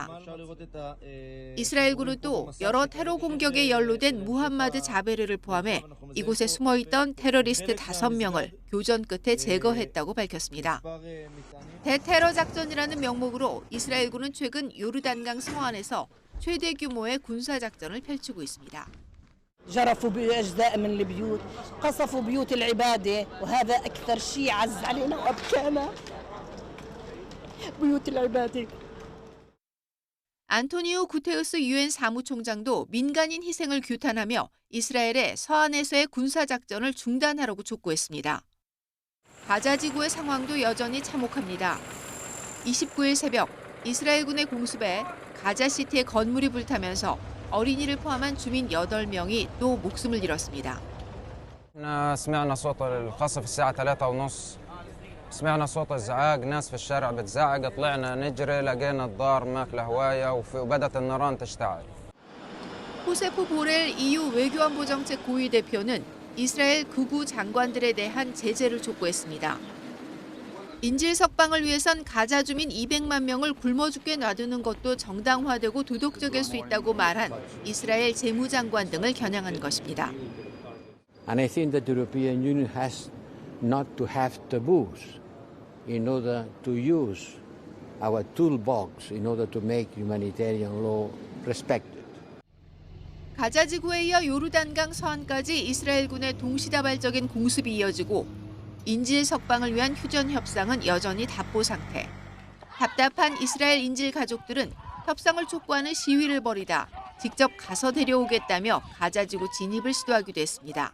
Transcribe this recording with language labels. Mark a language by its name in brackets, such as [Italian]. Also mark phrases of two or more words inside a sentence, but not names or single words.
[Korean] 이스라엘군은 또 여러 테러 공격에 연루된 무함마드 자베르를 포함해 이곳에 숨어있던 테러리스트 5명을 교전 끝에 제거했다고 밝혔습니다. 대테러 작전이라는 명목으로 이스라엘군은 최근 요르단강 서안에서 최대 규모의 군사작전을 펼치고 있습니다. [Arabic] جرفوا بأجزاء من البيوت قصفوا بيوت العبادة وهذا أكثر شيء عز علينا وأبكانا بيوت العبادة. [Korean] 안토니오 구테우스 유엔 사무총장도 민간인 희생을 규탄하며 이스라엘의 서안에서의 군사작전을 중단하라고 촉구했습니다. 가자 지구의 상황도 여전히 참혹합니다. 29일 새벽 이스라엘군의 공습에 가자시티의 건물이 불타면서 어린이를 포함한 주민 8명이 또 목숨을 잃었습니다. [Arabic] سمعنا صوت القصف الساعة 3:30 سمعنا صوت الزعاق ناس في الشارع بتزعق طلعنا نجري لقينا الدار ماكله هواية وبدت النيران تشتعل. [Korean] 호세프 보렐 EU 외교안보정책 고위 대표는 이스라엘 극우 장관들에 대한 제재를 촉구했습니다. 인질 석방을 위해선 가자 주민 200만 명을 굶어 죽게 놔두는 것도 정당화되고 도덕적일 수 있다고 말한 이스라엘 재무장관 등을 겨냥한 것입니다. [English] And I think that the European Union has not to have taboos in order to use our toolbox in order to make humanitarian law respected. [Korean] 가자 지구에 이어 요르단강 서안까지 이스라엘군의 동시다발적인 공습이 이어지고 인질 석방을 위한 휴전 협상은 여전히 답보 상태. 답답한 이스라엘 인질 가족들은 협상을 촉구하는 시위를 벌이다 직접 가서 데려오겠다며 가자지구 진입을 시도하기도 했습니다.